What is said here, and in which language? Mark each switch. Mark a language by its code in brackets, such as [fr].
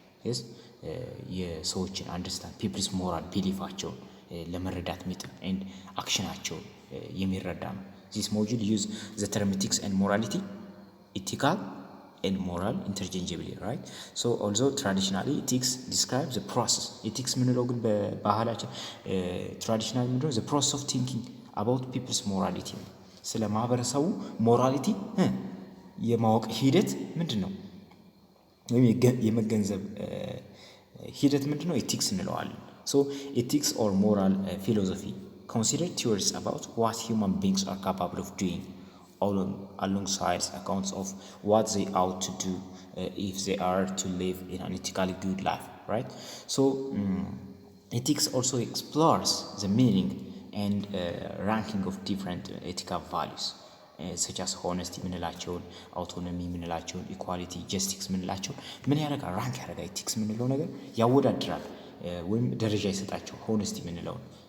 [en] yes [am] የሰዎችን [en] understand people's moral beliefአቸውን [am] ለመረዳት የሚጥር [en] and actionአቸውን [am] የሚረዳ ነው። [en] this module use the term ethics and morality, ethical and moral interchangeably, right? So although traditionally ethics describes the process, ethics [am] ምንለው ግን በባህላችን [en] traditionally [am] ምንድነው? [en] the process of thinking about people's morality [am] ስለ ማህበረሰቡ ሞራሊቲ የማወቅ ሂደት ምንድነው? ወይም የመገንዘብ ሂደት ምንድነው? ኤቲክስ እንለዋለን። [en] ሶ ኤቲክስ ኦር ሞራል ፊሎሶፊ consider theories about what human beings are capable of doing alongside accounts of what they ought to do if they are to live in an ethically good life, right? So ethics also explores the meaning and ranking of different ethical values such as honesty [am] ምንላቸውን አውቶኖሚ ምንላቸውን ኢኳሊቲ ጀስቲስ ምንላቸውን ምን ያደርጋል ራንክ ያደርጋል ኤቲክስ ምንለው ነገር ያወዳድራል ወይም ደረጃ ይሰጣቸው ሆነስቲ ምንለውን